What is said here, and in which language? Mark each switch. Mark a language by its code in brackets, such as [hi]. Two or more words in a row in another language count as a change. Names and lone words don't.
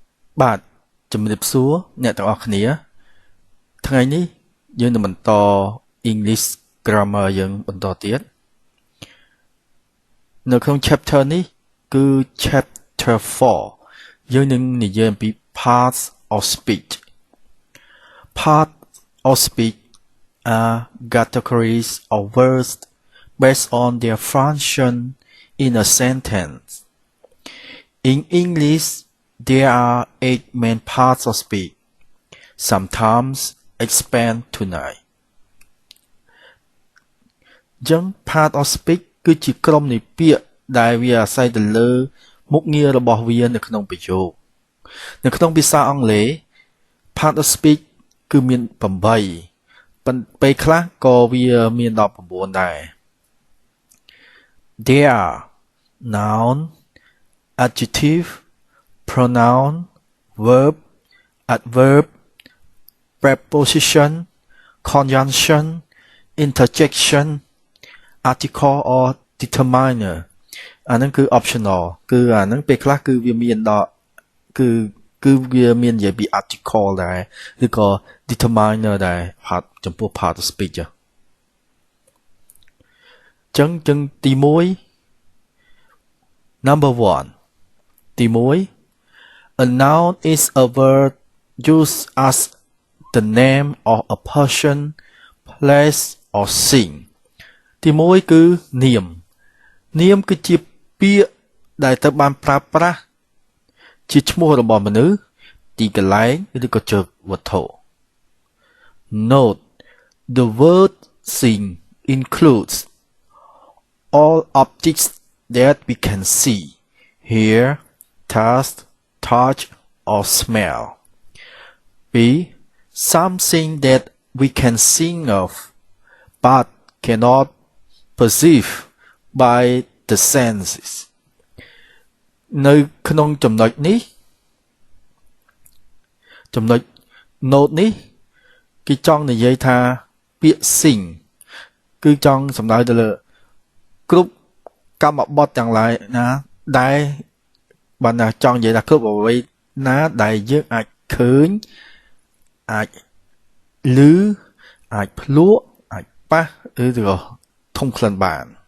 [km] បាទជំរាបសួរអ្នកទាំងអស់គ្នាថ្ងៃនេះយើងនឹងបន្ត [en] English Grammar [km] យើងបន្តទៀត នៅក្នុង chapter នេះគឺ chapter 4យើងនឹងនិយាយអំពី [en] parts of speech parts of speech are categories of words based on their function in a sentence in English there are 8 main parts of speech, sometimes expand to 9. [km] ចឹង [en] part of speech [km] គឺជាក្រុមនៃពាក្យដែលវាអាស្រ័យទៅលើមុខងាររបស់វានៅក្នុងប្រយោគនៅក្នុងភាសាអង់គ្លេស [en] part of speech [km] គឺមាន8ប៉ុន្តែពេលខ្លះក៏វាមានដល់9ដែរ [en] There are noun, adjective, pronoun, verb, adverb, preposition, conjunction, interjection, article [km] or determiner អាហ្នឹងគឺ optional គឺអាហ្នឹងពេលខ្លះគឺវាមានដល់គឺវាមាននិយាយពី article ដែរឬក៏ determiner ដែរ part ចំពោះ [en] part of speech [km] ចឹងទី [en] 1 number 1ទី 1A noun is a word used as the name of a person, place, or thing. [km] ទី1គឺនាមនាមគឺជាពាក្យដែលត្រូវបានប្រើប្រាស់ជាឈ្មោះរបស់មនុស្សទីកន្លែងឬក៏ជើងវត្ថុ [en] Note the word thing includes all objects that we can see, hear, taste, touch or smell. B. Something that we can think of but cannot perceive by the senses. [km] នៅក្នុងចំណុចនេះចំណុច note នេះគេចង់និយាយថាពាក្យ think គឺចង់សំដៅទៅលើគ្រប់កម្មបទទាំងឡាយណាដែលបានថាចង់និយាយថាគ្រប់អ្វីណាដែលយើងអាចឃើញអាចឮអាចភ្លក់អាចប៉ះឬក៏ធំក្លិនបាន